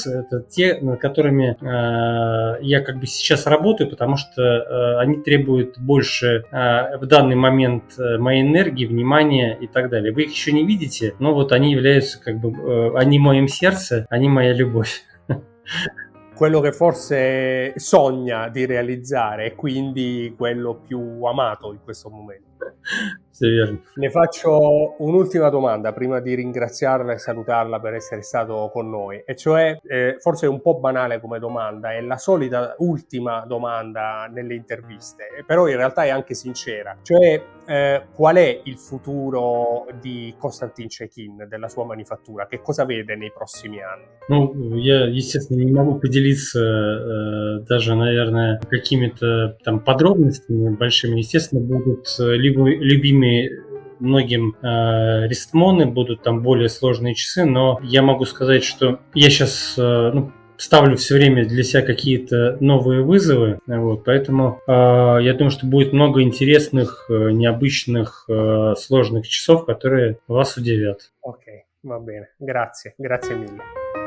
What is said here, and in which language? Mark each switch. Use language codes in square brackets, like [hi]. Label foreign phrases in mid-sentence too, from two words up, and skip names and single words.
[ru] Это те, над которыми я как бы сейчас работаю, потому что они требуют больше в данный момент моей энергии, внимания и так далее. Вы их еще не видите, но вот они являются как бы, они в моем сердце, они моя любовь. [it] Quello che forse sogna di realizzare e quindi quello più amato in questo momento. [ru] Все верно. [it] Le faccio un'ultima domanda prima di ringraziarla e salutarla per essere stato con noi, e cioè, forse è un po' banale come domanda, è la solita ultima domanda nelle interviste, però in realtà è anche sincera, cioè qual è il futuro di Konstantin Chaikin, della sua manifattura? Che cosa vede nei prossimi anni? [ru] Ну, я, естественно, не могу поделиться даже, наверное, какими-то там подробностями большими. Естественно, будут любимые многим рестмоны, будут там более сложные часы, но я могу сказать, что я сейчас ставлю все время для себя какие-то новые вызовы, вот, поэтому я думаю, что будет много интересных, необычных, сложных часов, которые вас удивят. [it] Ok, va bene, grazie mille.